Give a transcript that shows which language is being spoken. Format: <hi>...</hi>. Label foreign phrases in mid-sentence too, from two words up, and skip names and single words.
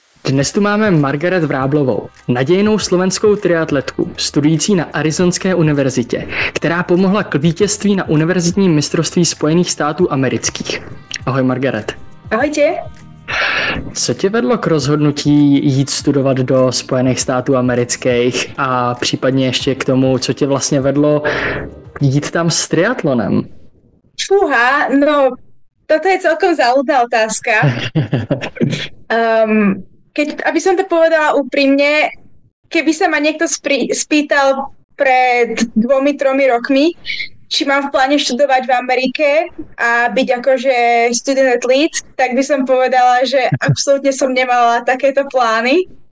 <cs>Dnes tu máme Margaret Vráblovou, nadějnou slovenskou triatletku, studující na Arizonské univerzitě, která pomohla k vítězství na univerzitním mistrovství Spojených států amerických. Ahoj Margaret.</cs> <sk>Ahojte.</sk> <cs>Co tě vedlo k rozhodnutí jít studovat do Spojených států amerických a případně ještě k tomu, co tě vlastně vedlo jít tam s triatlonem?</cs> <sk>Fúha, no toto je celkom záľudná otázka. Aby som to povedala úprimne, keby sa ma niekto spýtal pred 2-3 rokmi, či mám v pláne študovať v Amerike a byť akože</sk> <en>student athlete,</en> <sk>tak by som povedala, že absolútne som nemala takéto plány.</sk>